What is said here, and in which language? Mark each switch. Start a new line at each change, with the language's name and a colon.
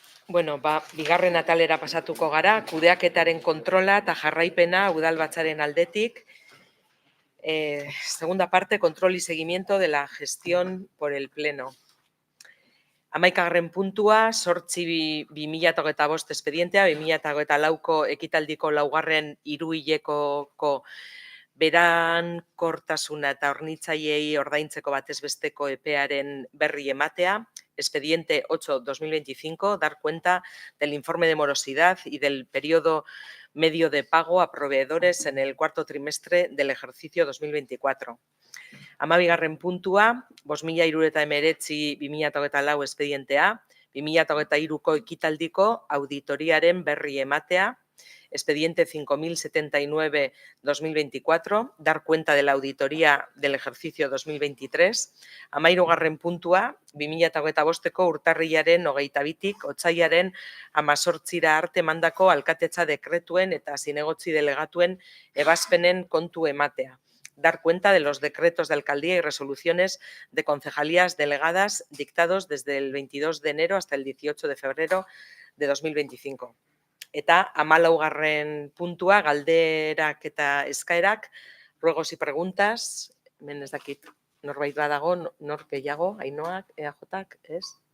Basque: Bueno, bigarren atalera pasatuko gara, kudeaketaren kontrola eta jarraipena udalbatzaren aldetik.
Spanish: Segunda parte, control y seguimiento de la gestión por el Pleno.
Basque: 11. puntua, 8/2025 espedientea, 2024ko ekitaldiko 4. hiruhilekoko berankortasuna eta hornitzaileei ordaintzeko batez besteko epearen berri ematea.
Spanish: Expediente 8/2025, dar cuenta del informe de morosidad y del periodo medio de pago a proveedores en el cuarto trimestre del ejercicio 2024.
Basque: 12. puntua, 5.319/2024 expedientea, 2023ko ekitaldiko auditoriaren berri ematea,
Spanish: expediente 5.079/2024, dar cuenta de la auditoría del ejercicio 2023, 13.
Basque: puntua, 2025ko urtarrilaren 22tik otsailaren 18ra arte mandako alkatetza dekretuen eta zinegotzi delegatuen ebazpenen kontu ematea.
Spanish: Dar cuenta de los decretos de alcaldía y resoluciones de concejalías delegadas dictados desde el 22 de enero hasta el 18 de febrero de 2025.
Basque: Eta 14. puntua, galderak eta eskaerak,
Spanish: ruegos y preguntas,
Basque: hemen ez dakit norbait badago, nor gehiago, Ainoak, EAJak, ez?